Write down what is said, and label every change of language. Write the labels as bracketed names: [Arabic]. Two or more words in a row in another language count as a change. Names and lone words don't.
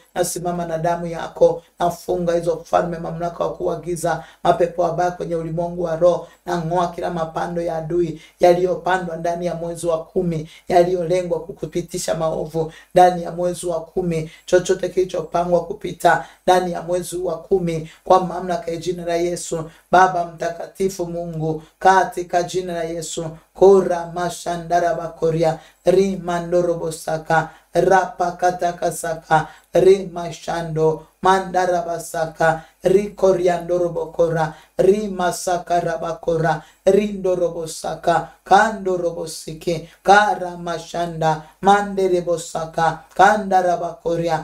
[Swahili] Nasimama na damu yako, nafunga hizo falme, mamlaka wa kuagiza mapepo mabaya kwenye ulimwengu wa roho, na ngoa kila mapando ya adui yaliyopandwa ndani ya mwezi wa 10, yaliyolengwa kukupitisha maovu ndani ya mwezi wa 10, chochote kilichopangwa kupita ndani ya mwezi wa 10, kwa mamlaka ya jina la Yesu. Baba mtakatifu, Mungu, katika jina la Yesu, kora mashandara bakoria ri mandorobosaka rapa katakasaka ri mashando mandara basaka ri koriandorobokora ri masaka rabakora rindorobosaka kandorobosiki kara mashanda manderebosaka kandarabakoria.